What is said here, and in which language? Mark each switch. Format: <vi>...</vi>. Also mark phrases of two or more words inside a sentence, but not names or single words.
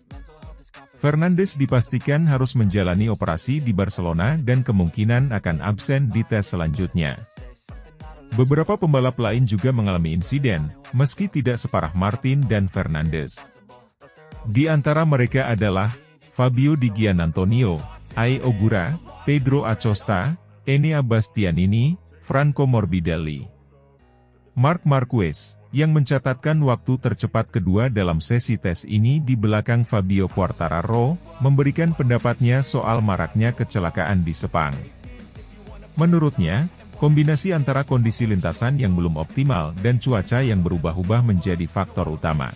<id>Fernandez dipastikan harus menjalani operasi di Barcelona dan kemungkinan akan absen di tes selanjutnya. Beberapa pembalap lain juga mengalami insiden, meski tidak separah Martin dan Fernandez. Di antara mereka adalah Fabio Di Gianantonio, Ai Ogura, Pedro Acosta, Enea Bastianini, Franco Morbidelli. Marc Marquez, yang mencatatkan waktu tercepat kedua dalam sesi tes ini di belakang Fabio Quartararo, memberikan pendapatnya soal maraknya kecelakaan di Sepang. Menurutnya, kombinasi antara kondisi lintasan yang belum optimal dan cuaca yang berubah-ubah menjadi faktor utama.</id>